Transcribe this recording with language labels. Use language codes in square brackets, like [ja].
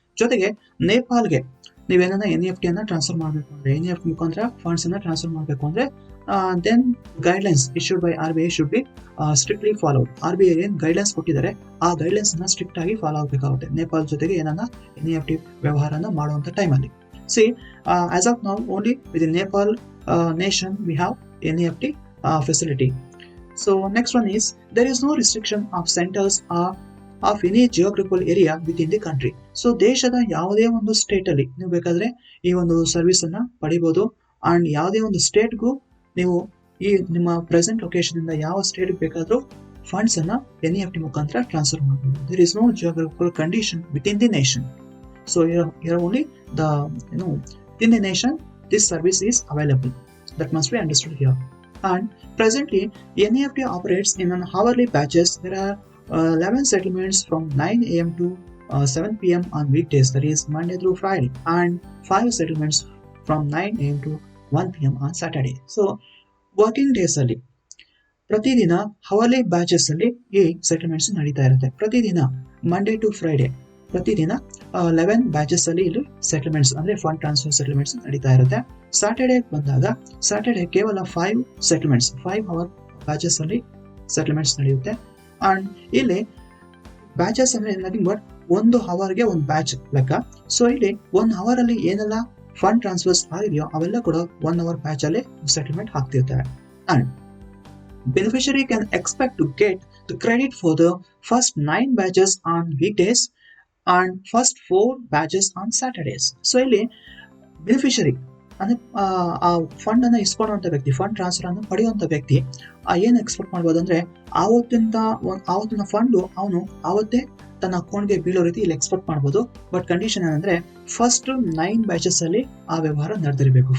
[kn] ಜೊತೆಗೆ ನೇಪಾಲ್ಗೆ ನೀವೇನ NEFT ಅನ್ನ ಟ್ರಾನ್ಸ್ಫರ್ ಮಾಡಬೇಕು ಅಂದ್ರೆ NEFT ಮುಖಾಂತರ ಫಂಡ್ಸ್ ಅನ್ನ ಟ್ರಾನ್ಸ್ಫರ್ ಮಾಡಬೇಕು ಅಂದ್ರೆ [en] Then guidelines issued by RBI should be strictly followed. [kn] RBI ಏನ್ ಗೈಡ್ಲೈನ್ಸ್ ಕೊಟ್ಟಿದ್ದಾರೆ ಆ ಗೈಡ್ಲೈನ್ಸ್ ನ ಸ್ಟ್ರಿಕ್ಟ್ ಆಗಿ ಫಾಲೋ ಆಗಬೇಕಾಗುತ್ತೆ ನೇಪಾಲ್ ಜೊತೆಗೆ ಏನನ್ನ NEFT ವ್ಯವಹಾರನ ಮಾಡುವಂತ ಟೈಮಲ್ಲಿ. [en] See as of now only with Nepal nation we have NEFT facility. So next one is there is no restriction of centers or of any geographical area within the country. [kn] So ದೇಶದ ಯಾವುದೇ ಒಂದು state ಅಲ್ಲಿ ನೀವು ಬೇಕಾದ್ರೆ ಈ ಒಂದು service ಅನ್ನ ಪಡಿಬಹುದು. ಅಂಡ್ ಯಾವುದೇ ಒಂದು ಸ್ಟೇಟ್ಗೂ ನೀವು ಈ ನಿಮ್ಮ ಪ್ರೆಸೆಂಟ್ ಲೊಕೇಶನ್ ಇಂದ ಯಾವ ಸ್ಟೇಟ್ ಬೇಕಾದ್ರೂ ಫಂಡ್ಸ್ ಅನ್ನ NEFT ಮುಖಾಂತರ ಟ್ರಾನ್ಸ್ಫರ್ ಮಾಡಬಹುದು. [en] There is no geographical condition within the nation. So only within the nation this service is available. That must be understood here. And presently NEFT operates in an hourly batches. There are 11 settlements from 9 a.m. to 7 p.m. on weekdays, that is Monday through Friday, and 5 settlements from 9 a.m. to 1 p.m. on Saturday. So working days ಅಲ್ಲಿ [kn] ಪ್ರತಿದಿನ ಹವರ್ಲಿ batches ಅಲ್ಲಿ ಈ settlements ನಡೀತಾ ಇರುತ್ತೆ. ಪ್ರತಿದಿನ Monday to Friday ಪ್ರತಿದಿನ 11 batches ಅಲ್ಲಿ ಇಲ್ಲಿ ಸೆಟಲ್ಮೆಂಟ್ಸ್ ಅಂದ್ರೆ ಫಂಡ್ ಟ್ರಾನ್ಸ್ಫರ್ ಸೆಟಲ್ಮೆಂಟ್ಸ್ ನಡೀತಾ ಇರುತ್ತೆ. ಸ್ಯಾಟರ್ಡೆ ಬಂದಾಗ ಸ್ಯಾಟರ್ಡೆ ಕೇವಲ 5 ಸೆಟಲ್ಮೆಂಟ್ಸ್ 5 ಅವರ್ ಬ್ಯಾಚಸ್ ಅಲ್ಲಿ ಸೆಟಲ್ಮೆಂಟ್ಸ್ ನಡೆಯುತ್ತೆ. ಅಂಡ್ ಇಲ್ಲಿ ಬ್ಯಾಚಸ್ ಅಂದ್ರೆ [en] nothing but [kn] 1 ಅವರ್ಗೆ ಒಂದು ಬ್ಯಾಚ್ ಲೆಕ್ಕ. ಸೊ ಇಲ್ಲಿ 1 ಅವರ್ ಅಲ್ಲಿ ಏನೆಲ್ಲ ಫಂಡ್ ಟ್ರಾನ್ಸ್ಫರ್ಸ್ ಆಗಿದೆಯೋ ಅವೆಲ್ಲ ಕೂಡ 1 ಅವರ್ ಬ್ಯಾಚ್ ಅಲ್ಲಿ settlement ಆಗ್ತಿರ್ತವೆ. [en] And beneficiary can expect to get the credit for the first 9 batches on weekdays and first 4 batches on Saturdays. [kn] So ಇಲ್ಲಿ ಬೆನಿಫಿಷರಿ ಅಂದ್ರೆ ಆ ಫಂಡ್ ಅನ್ನ ಇಸ್ಕೊಳ್ಳುವಂತ ವ್ಯಕ್ತಿ, ಫಂಡ್ ಟ್ರಾನ್ಸ್ಫರ್ ಅನ್ನು ಪಡೆಯುವಂತ ವ್ಯಕ್ತಿ ಏನ್ ಎಕ್ಸ್ಪೆಕ್ಟ್ ಮಾಡ್ಬೋದು ಅಂದ್ರೆ ಆವತ್ತಿನ ಫಂಡ್ ಅವನು ಆವತ್ತೇ ತನ್ನ ಅಕೌಂಟ್ಗೆ ಬೀಳೋ ರೀತಿ ಇಲ್ಲಿ ಎಕ್ಸ್ಪೆಕ್ಟ್ ಮಾಡ್ಬೋದು. ಬಟ್ ಕಂಡೀಷನ್ ಏನಂದ್ರೆ ಫಸ್ಟ್ 9 ಬ್ಯಾಚಸ್ ಅಲ್ಲಿ ಆ ವ್ಯವಹಾರ ನಡೆದಿರಬೇಕು.